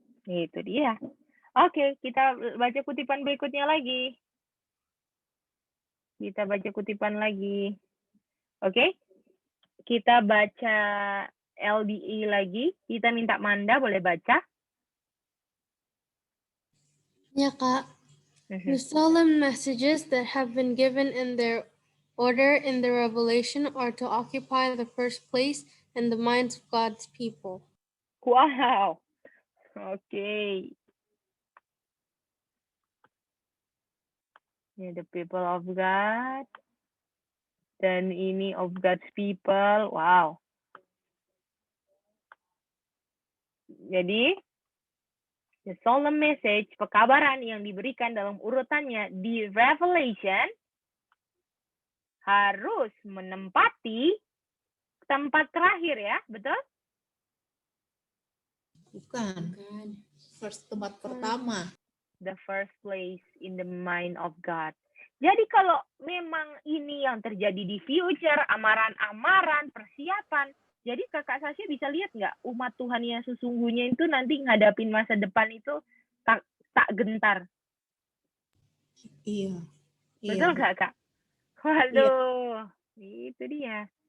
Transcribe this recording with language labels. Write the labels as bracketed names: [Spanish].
[Indonesian] Itu dia. Oke, kita baca kutipan berikutnya lagi. Kita baca kutipan lagi. Oke? Kita baca LDE lagi. Kita minta Manda boleh baca. Ya, Kak. [English] The solemn messages that have been given in their order in the Revelation are to occupy the first place in the minds of God's people. [Indonesian] Wow. Oke. Ini [English] the people of God. [Indonesian] Dan ini [English] of God's people. Wow. [Indonesian] Jadi, [English] the solemn message, [Indonesian] pekabaran yang diberikan dalam urutannya di Revelation harus menempati tempat terakhir ya, betul? Bukan. [English] First, [Indonesian] tempat pertama. [English] The first place in the mind of God. [Indonesian] Jadi kalau memang ini yang terjadi di [English] future, [Indonesian] amaran-amaran, persiapan, jadi Kakak Sasha bisa lihat nggak umat Tuhan yang sesungguhnya itu nanti ngadapin masa depan itu tak gentar. Iya. Betul nggak Kak? Waduh, itu dia.